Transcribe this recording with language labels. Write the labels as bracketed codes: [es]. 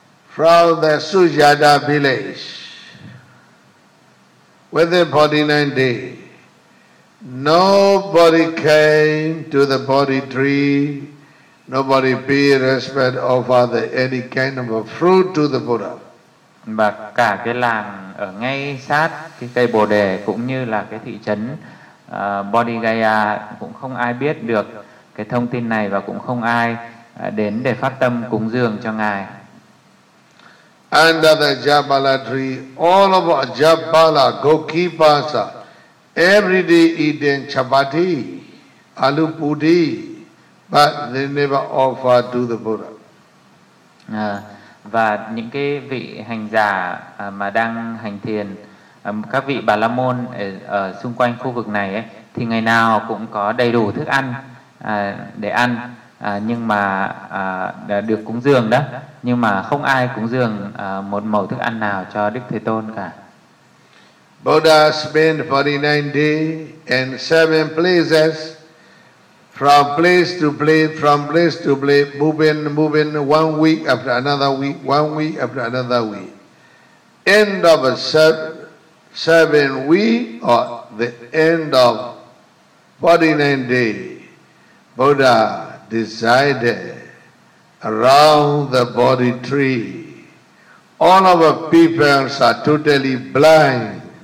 [en] From the Sujata village, within 49 days, nobody came to the Bodhi tree, nobody paid respect or offered any kind of a fruit to the Buddha. [vi] Và cả cái làng ở ngay sát cái cây Bồ Đề cũng như là cái thị trấn Bodhigaya cũng không ai biết được cái thông tin này, và cũng không ai đến để phát tâm cúng dường cho Ngài. [en] Under the Jabala tree, all of our Jabala gokipas are every day eating chapati, alu pudi, but they never offer to the Buddha. [vi] Và những cái vị hành giả mà đang hành thiền, các vị Bà La Môn ở xung quanh khu vực này ấy, thì ngày nào cũng có đầy đủ thức ăn để ăn, nhưng mà được cúng dường đó, nhưng mà không ai cúng dường một mẩu thức ăn nào cho Đức Thế Tôn cả. [en] Buddha spent 49 days in 7 places, from place to place, from place to place, moving 1 week after another week, 1 week after another week. End of a 7 week or the end of 49 days, Buddha decided around the Bodhi tree, all of our peoples are totally blind.